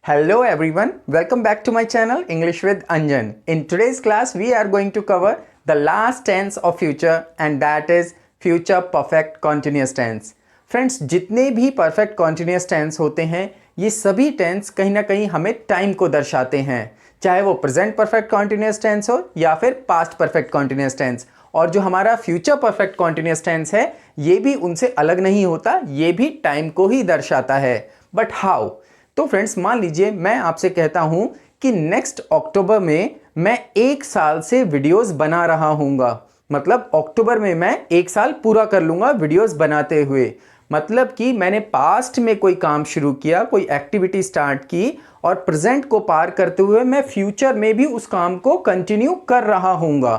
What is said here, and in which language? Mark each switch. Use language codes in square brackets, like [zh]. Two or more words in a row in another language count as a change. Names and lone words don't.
[en] Hello everyone, welcome back to my channel English with Anjan. In today's class we are going to cover the last tense of future and that is future perfect continuous tense. Friends, [hi] जितने भी [en] perfect continuous tense [hi] होते हैं ये सभी tense कहीं ना कहीं हमें time को दर्शाते हैं, चाहे वो [en] present perfect continuous tense [hi] हो या फिर [en] past perfect continuous tense. [hi] और जो हमारा [en] future perfect continuous tense [hi] है ये भी उनसे अलग नहीं होता, ये भी time को ही दर्शाता है. [en] But how? [hi] तो फ्रेंड्स मान लीजिए मैं आपसे कहता हूं कि [en] next October [hi] में मैं 1 साल से वीडियोस बना रहा हूँगा, मतलब अक्टूबर में मैं 1 साल पूरा कर लूँगा वीडियोस बनाते हुए. मतलब कि मैंने पास्ट में कोई काम शुरू किया, कोई [en] activity start [hi] की और प्रेजेंट को पार करते हुए मैं फ्यूचर में भी उस काम को कंटिन्यू कर रहा हूँगा.